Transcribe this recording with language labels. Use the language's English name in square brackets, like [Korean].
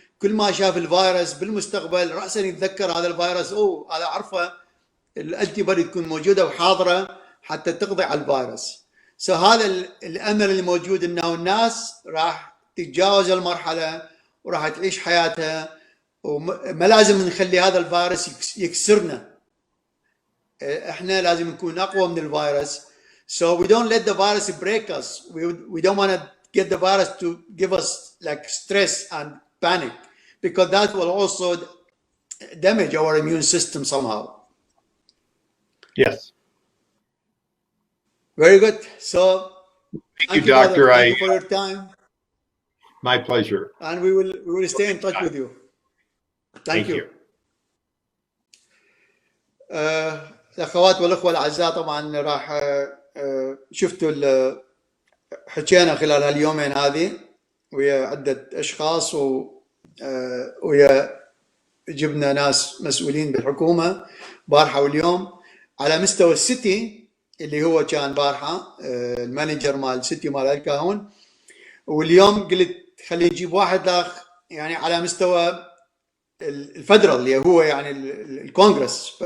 [Arabic] كل ما شاف الفيروس بالمستقبل راسا يتذكر هذا الفيروس، هذا عرفه، الانتي بودي تكون موجوده وحاضره حتى تقضي على الفيروس. هذا الامل اللي موجود انه الناس راح تتجاوز المرحله وراح تعيش حياتها، وما لازم نخلي هذا الفيروس يكسرنا. احنا لازم نكون اقوى من الفيروس. [English] So we don't let the virus break us. We don't want to get the virus to give us like stress and panic, because that will also damage our immune system somehow. Yes. Very good. So thank you, Doctor. Thank you for your time. My pleasure. And we will stay in touch with you. Thank you. [Arabic] الأخوات والأخوة الأعزاء، طبعا راح شفتوا حكينا خلال هاليومين هذه ويا عدة أشخاص ويا جبنا ناس مسؤولين بالحكومة بارحة واليوم على مستوى السيتي اللي هو كان بارحة المانجر مال السيتي مال الكاهون، واليوم قلت خلي نجيب واحد يعني على مستوى الفدرال اللي هو يعني الكونكرس.